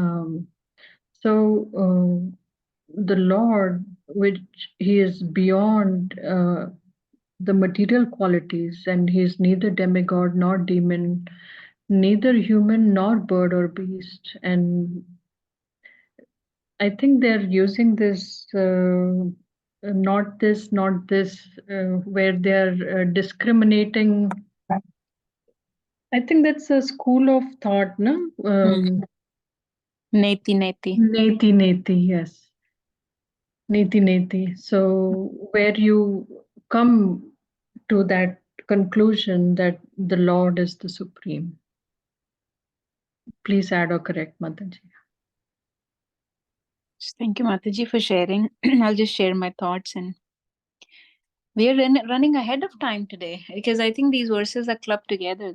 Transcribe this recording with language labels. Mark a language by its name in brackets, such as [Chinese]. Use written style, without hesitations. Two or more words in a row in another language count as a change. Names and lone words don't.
[English] The Lord, which He is beyond the material qualities, and He is neither demigod nor demon, neither human nor bird or beast. And I think they're using this not this, where they're discriminating I think that's a school of thought, no? [Sanskrit] Neti Neti. Neti Neti, yes. Neti Neti. [English] So where you come to that conclusion that the Lord is the supreme. Please add or correct, Mataji. Thank you, Mataji, for sharing. I'll just share my thoughts, and we are running ahead of time today because I think these verses are clubbed together.